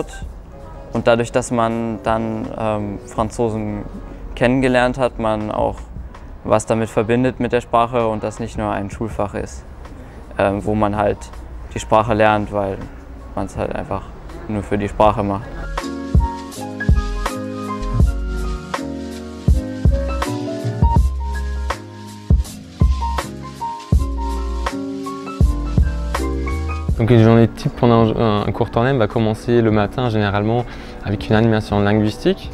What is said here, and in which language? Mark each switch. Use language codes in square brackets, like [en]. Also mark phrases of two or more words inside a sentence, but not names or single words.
[de] Und dadurch, dass man dann Franzosen kennengelernt hat, man auch was damit verbindet mit der Sprache und das nicht nur ein Schulfach ist, wo man halt die Sprache lernt, weil man es halt einfach nur für die Sprache macht. [fr] Donc une journée type pendant un cours tandem va commencer le matin généralement avec une animation linguistique.